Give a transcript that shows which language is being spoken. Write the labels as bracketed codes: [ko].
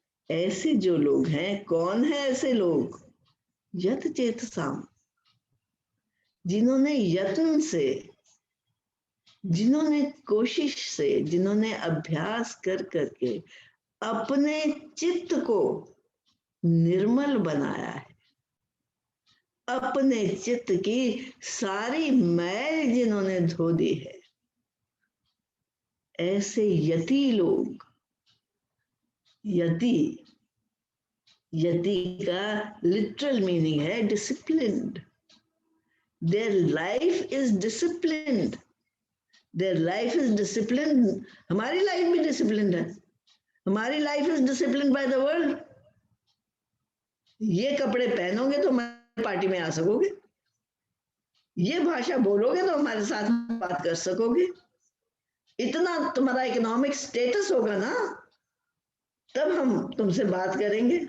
[hi] ऐसे जो लोग हैं, कौन है ऐसे लोग? यत चेतसाम, जिन्होंने यत्न से, जिन्होंने कोशिश से, जिन्होंने अभ्यास कर करके अपने चित्त को निर्मल बनाया है, अपने चित्त की सारी मैल जिन्होंने धो दी है, ऐसे यति लोग, यति, यति का लिटरल मीनिंग है disciplined. [en] Their life is disciplined. Their life is disciplined. [hi] हमारी लाइफ भी डिसिप्लिन है, हमारी [en] Life is discipline by the world. [hi] ये कपड़े पहनोगे तो हमारी पार्टी में आ सकोगे, ये भाषा बोलोगे तो हमारे साथ बात कर सकोगे, इतना तुम्हारा इकोनॉमिक स्टेटस होगा ना, तब हम तुमसे बात करेंगे।